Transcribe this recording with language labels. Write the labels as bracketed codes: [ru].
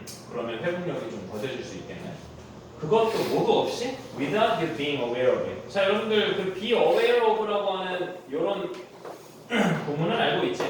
[ko] 그러면 회복력이 좀 더뎌질 수 있겠네. 그것도 뭐도 없이 [en] without you being aware of it. [ko] 자, 여러분들 그 be aware of라고 하는 이런 구문은 알고 있지?